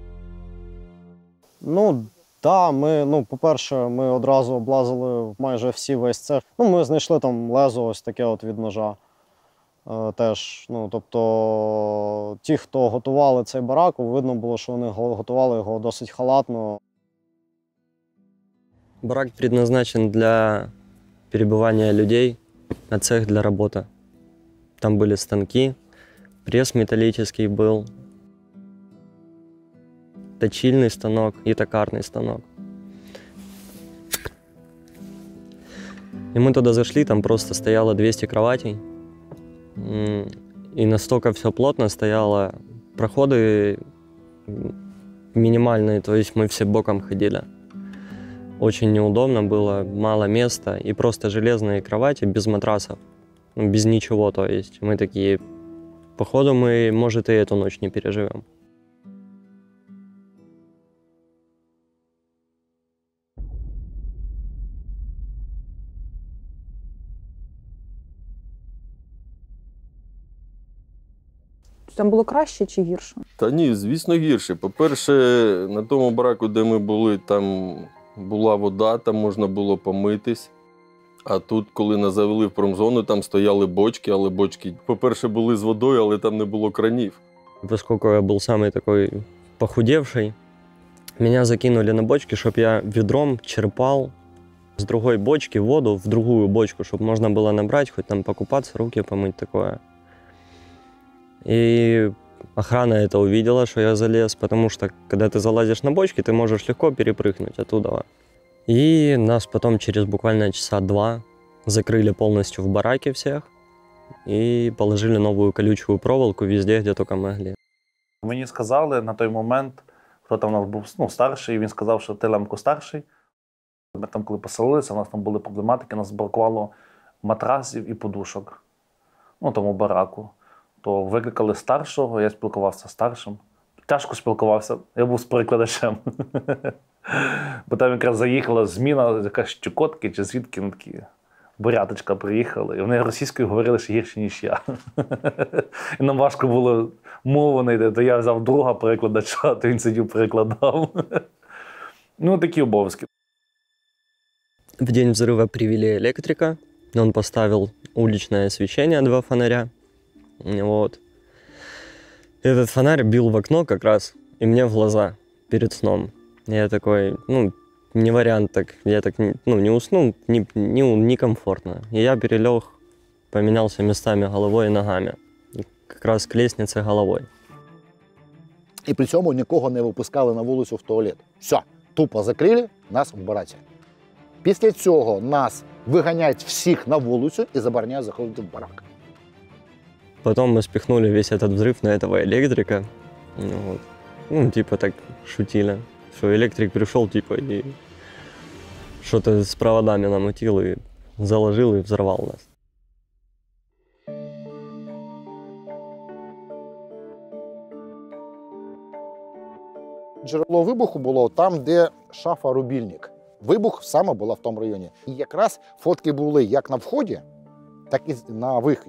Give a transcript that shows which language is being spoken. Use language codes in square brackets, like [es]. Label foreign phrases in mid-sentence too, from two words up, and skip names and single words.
[uk] По-перше, ми одразу облазили майже весь цех. Ми знайшли там лезо ось таке від ножа. Теж, тобто, ті, хто готували цей барак, видно було, що вони готували його досить халатно. [ru] Барак предназначен для перебывания людей, а цех для работы. Там были станки, пресс металлический был, точильный станок и токарный станок. И мы туда зашли, там просто стояло 200 кроватей. И настолько все плотно стояло, проходы минимальные, то есть мы все боком ходили. Очень неудобно было, мало места, и просто железные кровати без матрасов, без ничего, то есть мы такие, походу мы, может, и эту ночь не переживем. [uk] Там було краще чи гірше? Та ні, звісно, гірше. По-перше, на тому бараку, де ми були, там була вода, там можна було помитись. А тут, коли нас завели в промзону, там стояли бочки, але бочки, по-перше, були з водою, але там не було кранів. [ru] Поскольку я был самый такой похудевший, меня закинули на бочки, чтобы я ведром черпал с другой бочки воду в другую бочку, чтобы можно было набрать, хоть там покупаться, руки помыть, такое. И охрана это увидела, что я залез, потому что, когда ты залазишь на бочки, ты можешь легко перепрыгнуть оттуда. И нас потом через буквально часа 2 закрыли полностью в бараке всех и положили новую колючую проволоку везде, где только могли. [uk] Мені сказали на той момент, хто там у нас був старший, він сказав, що ти, Лемко, старший. Ми там, коли поселилися, у нас там були проблематики, нас бракувало матрасів і подушок, тому бараку. То викликали старшого, я спілкувався з старшим. Тяжко спілкувався, я був з перекладачем. Бо там якраз заїхала зміна, якась з Чукотки чи звідки, такі буряточка приїхали. І вони російською говорили ще гірше, ніж я. І нам важко було мову знайти, то я взяв друга перекладача, то він сидів перекладав. Такі обов'язки. [ru] В день взрыва привели электрика, Он поставил уличное освещение, 2 фонаря. Вот. Этот фонарь бил в окно как раз и мне в глаза перед сном. Я такой, не вариант так. Я так, не уснул, некомфортно. И я перелег, поменялся местами головой и ногами. Как раз к лестнице головой. [uk] І при цьому нікого не випускали на вулицю в туалет. Все, тупо закрили нас в бараці. Після цього нас виганяють всіх на вулицю і забороняють заходити в барак. [ru] Потом мы спихнули весь этот взрыв на этого электрика. Вот. Типа так шутили. Что электрик пришел, типа, и что-то с проводами намутил и заложил и взорвал нас. [uk] Джерело вибуху було там, де шафа рубільник. Вибух саме була в тому районі. І якраз фотки були як на вході, так і на виході.